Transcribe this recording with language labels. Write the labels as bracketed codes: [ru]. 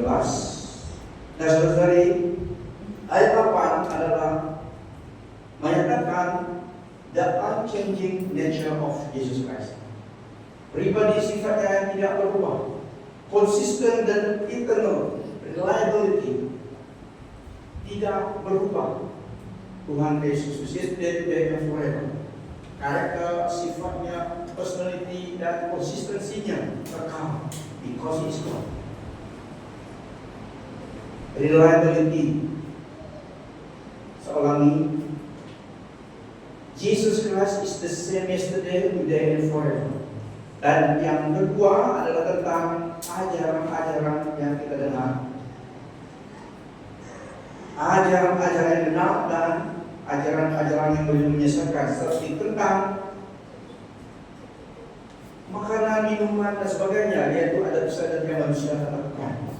[id] Nah, saudari, ayat 8 adalah menyatakan [en] the unchanging nature of Jesus Christ. [id] Pribadi sifatnya yang tidak berubah, konsisten dan eternal, reliability, tidak berubah. Tuhan Yesus [en] yesterday, today, and forever. [id] Karakter, sifatnya, personality, dan konsistensinya kekal [en] because He is God. Reliability. Seulangi, Jesus Christ is the same yesterday, today, and forever. [id] Dan yang kedua adalah tentang ajaran-ajaran yang kita dengar. Ajaran-ajaran yang benar dan ajaran-ajaran yang belum menyesatkan, seperti tentang makanan, minuman, dan sebagainya, yaitu ada kesadaran yang manusia lakukan.